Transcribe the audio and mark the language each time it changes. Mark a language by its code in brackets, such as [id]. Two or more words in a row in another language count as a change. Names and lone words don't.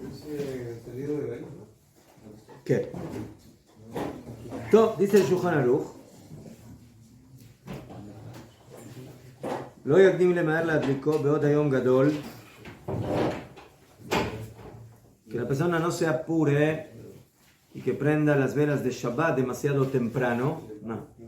[es] entendido de ahí, ¿no? ¿Qué? Dice el Shulchan Aruch, [he] lo יקדים למהר להדליקו בעוד היום גדול, [es] que la persona no se apure y que prenda las velas de Shabbat demasiado temprano. No.